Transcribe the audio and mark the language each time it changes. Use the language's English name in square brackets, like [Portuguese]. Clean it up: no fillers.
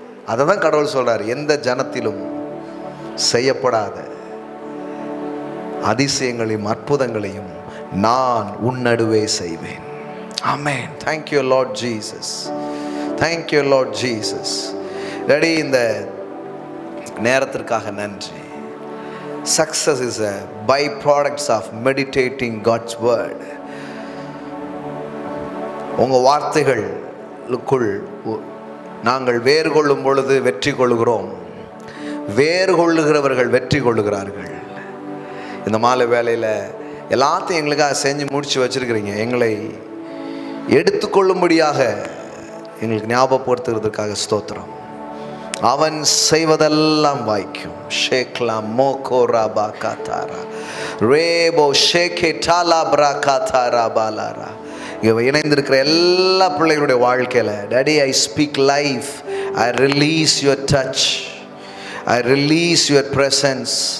[Tamil] அதை தான் கடவுள் சொல்றார், எந்த ஜனத்திலும் செய்யப்படாத அதிசயங்களையும் அற்புதங்களையும் நான் உன் நடுவே செய்வேன். ஆமென். [English] Thank you Lord Jesus. Thank you Lord Jesus. [Tamil] Ready? இந்த நேரத்திற்காக நன்றி. [English] Success is a byproduct of meditating God's word. [Tamil] உங்கள் வார்த்தைகளுக்குள் நாங்கள் வேறு கொள்ளும் பொழுது வெற்றி கொள்ளுகிறோம். வேறு கொள்ளுகிறவர்கள் வெற்றி கொள்ளுகிறார்கள். இந்த மாலை வேளையில் எல்லாத்தையும் எங்களுக்காக செஞ்சு முடித்து வச்சுருக்கிறீங்க. எங்களை எடுத்துக்கொள்ளும்படியாக எங்களுக்கு ஞாபகப்படுத்துகிறதுக்காக ஸ்தோத்திரம். அவன் செய்வதெல்லாம் வாய்க்கும். ஷேக்லா மோகோரா பாகாதாரா ரேபோ ஷேகே டாலா பிராகாதாரா பாலாரா. இங்கே இணைந்திருக்கிற எல்லா பிள்ளைகளுடைய வாழ்க்கையில் daddy, [English] I speak life. I release your touch. I release your presence.